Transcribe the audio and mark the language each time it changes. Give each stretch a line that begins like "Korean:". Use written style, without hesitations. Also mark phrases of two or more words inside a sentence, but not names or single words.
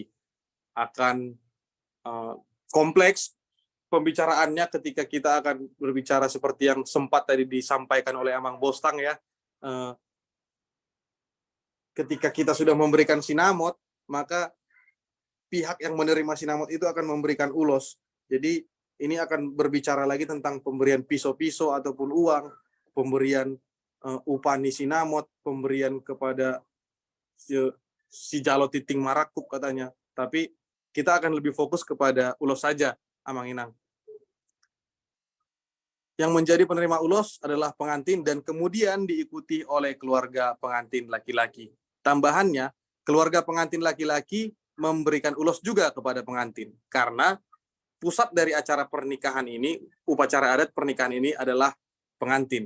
Indonesian: Akan kompleks pembicaraannya ketika kita akan berbicara seperti yang sempat tadi disampaikan oleh Amang Bostang ya. Ketika kita sudah memberikan sinamot, maka pihak yang menerima sinamot itu akan memberikan ulos. Jadi ini akan berbicara lagi tentang pemberian piso-piso ataupun uang, pemberian
Batak Toba: upani sinamot,
Indonesian: pemberian kepada
Batak Toba: si jalo titing marakup
Indonesian: katanya. Tapi kita akan lebih fokus kepada ulos saja, Amanginang. Yang menjadi penerima ulos adalah pengantin dan kemudian diikuti oleh keluarga pengantin laki-laki. Tambahannya, keluarga pengantin laki-laki memberikan ulos juga kepada pengantin, karena pusat dari acara pernikahan ini, upacara adat pernikahan ini adalah pengantin.